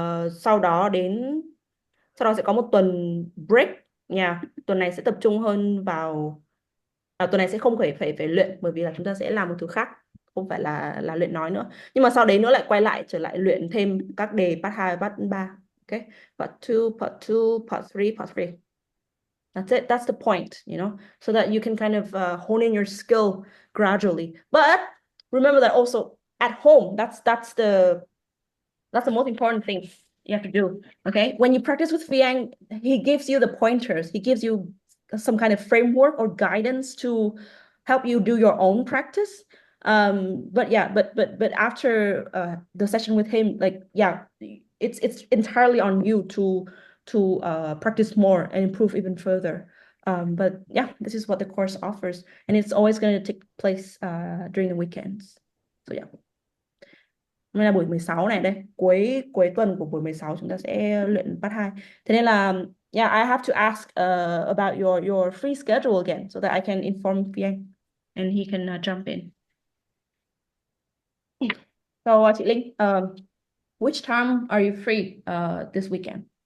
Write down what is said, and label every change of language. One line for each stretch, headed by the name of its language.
Vietnamese: Sau đó sẽ có một tuần break nha. Tuần này sẽ tập trung hơn vào tuần này sẽ không phải luyện bởi vì là chúng ta sẽ làm một thứ khác, không phải là luyện nói nữa. Nhưng mà sau đấy nữa lại quay lại trở lại luyện thêm các đề part 2 part 3.
English: Ok. Part 2, part 2, part 3, part 3. That's it. That's the point, so that you can kind of hone in your skill gradually. But remember that also at home, that's the most important thing you have to do. Okay. When you practice with Fiang, he gives you the pointers. He gives you some kind of framework or guidance to help you do your own practice. But yeah, but after the session with him, like yeah, it's entirely on you to practice more and improve even further. But yeah, this is what the course offers, and it's always going to take place during the weekends. So yeah.
Vietnamese: Hôm nay là buổi 16 này đây, cuối cuối tuần của buổi 16 chúng ta sẽ luyện part 2. Thế nên là
English: yeah, I have to ask about your free schedule again so that I can inform Fiang and he can jump in. So chị Linh, which time are you free this weekend?